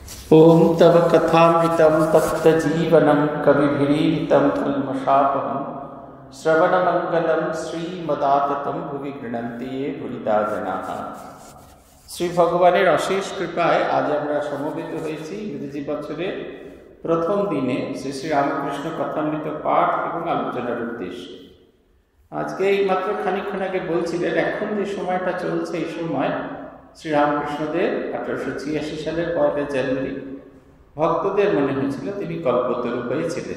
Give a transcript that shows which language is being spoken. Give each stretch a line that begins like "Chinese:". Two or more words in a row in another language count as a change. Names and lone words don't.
Sanskrit: ओम तव कथामृतं तप्तजीवनं कविभिरीडितं कल्मषापहं श्रवणमंगलं श्रीमदाततं भुवि गृह्णन्ति ये भुरिदा जनाः।
Bangla: শ্রী ভগবানের অশেষ কৃপায় আজ আমরা সমবেত হয়েছি ইংরেজি বছরের প্রথম দিনে শ্রী শ্রী রামকৃষ্ণ কথামৃত পাঠ এবং আলোচনার উদ্দেশ্যে। আজকে এই মাত্র খানিকক্ষণ আগে বলছিলেন এখন যে সময়টা চলছে এই সময় শ্রী রামকৃষ্ণদেব 1886 সালের 1 জানুয়ারি ভক্তদের মনে হয়েছিল তিনি কল্পতরু হয়েছিলেন।